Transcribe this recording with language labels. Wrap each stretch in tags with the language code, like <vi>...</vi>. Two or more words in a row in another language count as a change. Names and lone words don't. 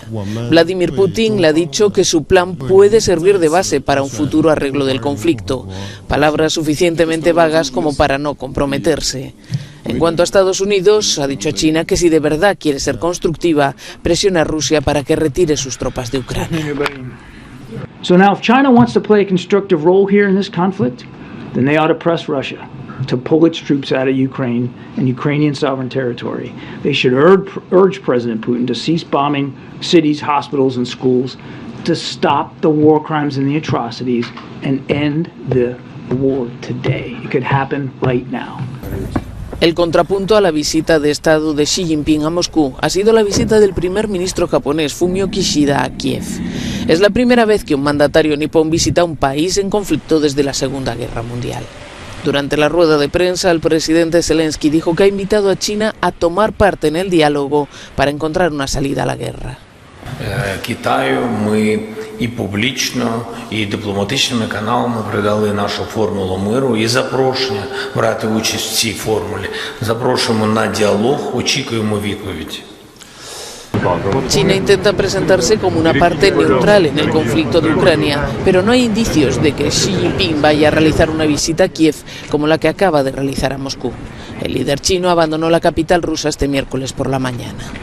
<es>Vladimir Putin le ha dicho que su plan puede servir de base para un futuro arreglo del conflicto, palabras suficientemente vagas como para no comprometerse. En cuanto a Estados Unidos, ha dicho a China que si de verdad quiere ser constructiva, presiona a Rusia para que retire sus tropas de Ucrania.</es> <en>So now if China wants to play a constructive role here in this conflict, then they ought to press Russia to pull its troops out of Ukraine and Ukrainian sovereign territory. They should urge President Putin to cease bombing cities, hospitals, and schools, to stop the war crimes and the atrocities, and end the war today. It could happen right now.</en> <es>El contrapunto a la visita de Estado de Xi Jinping a Moscú ha sido la visita del primer ministro japonés Fumio Kishida a Kiev. Es la primera vez que un mandatario nipón visita un país en conflicto desde la Segunda Guerra Mundial. Durante la rueda de prensa, el presidente Zelensky dijo que ha invitado a China a tomar parte en el diálogo para encontrar una salida a la guerra.</es> <uk>Китаю ми і публічно, і дипломатичними каналами передали нашу формулу миру і запрошення брати участь в цій формулі. Запрошуємо на діалог, очікуємо відповідь.</uk> <es>China intenta presentarse como una parte neutral en el conflicto de Ucrania, pero no hay indicios de que Xi Jinping vaya a realizar una visita a Kiev como la que acaba de realizar a Moscú. El líder chino abandonó la capital rusa este miércoles por la mañana.</es>